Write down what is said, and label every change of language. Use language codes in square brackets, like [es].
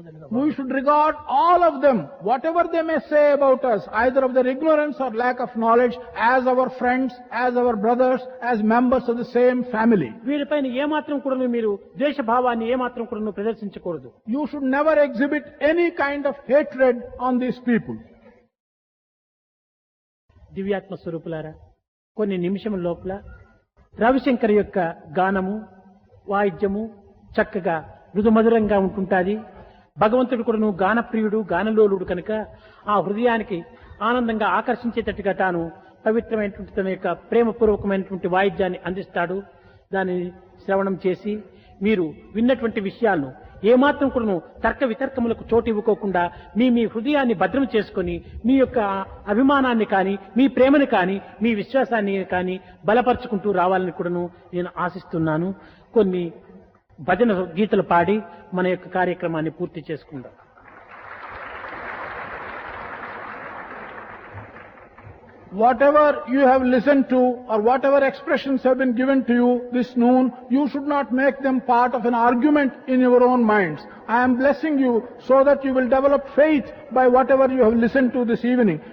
[en] We should regard all of them, whatever they may say about us, either of their ignorance or lack of knowledge, as our friends, as our brothers, as members of the same family. [te] వీరిపైన ఏమాత్రం కూడా మీరు ద్వేషభావాన్ని ఏమాత్రం కూడా ప్రదర్శించకూడదు. [en] You should never exhibit any kind of hatred on these people. [te] దివ్యాత్మ స్వరూపులారా, కొన్ని నిమిషముల లోపల రవిశంకర్ యొక్క గానము వాయిద్యము చక్కగా మృదుమధురంగా ఉంటుంటాది. భగవంతుడు కూడాను గానప్రియుడు గానలోలుడు కనుక ఆ హృదయానికి ఆనందంగా ఆకర్షించేటట్టుగా తాను పవిత్రమైనటువంటి తన యొక్క ప్రేమపూర్వకమైనటువంటి వాయిద్యాన్ని అందిస్తాడు. దాన్ని శ్రవణం చేసి మీరు విన్నటువంటి విషయాలను ఏమాత్రం కూడాను తర్క వితర్కములకు చోటు ఇవ్వకోకుండా మీ హృదయాన్ని భద్రం చేసుకొని మీ యొక్క అభిమానాన్ని కానీ మీ ప్రేమని కానీ మీ విశ్వాసాన్ని కానీ బలపరుచుకుంటూ రావాలని కూడాను నేను ఆశిస్తున్నాను. కొన్ని భజన గీతలు పాడి మన యొక్క కార్యక్రమాన్ని పూర్తి చేసుకుందాం. [en] Whatever you have listened to or whatever expressions have been given to you this noon, you should not make them part of an argument in your own minds. I am blessing you so that you will develop faith by whatever you have listened to this evening.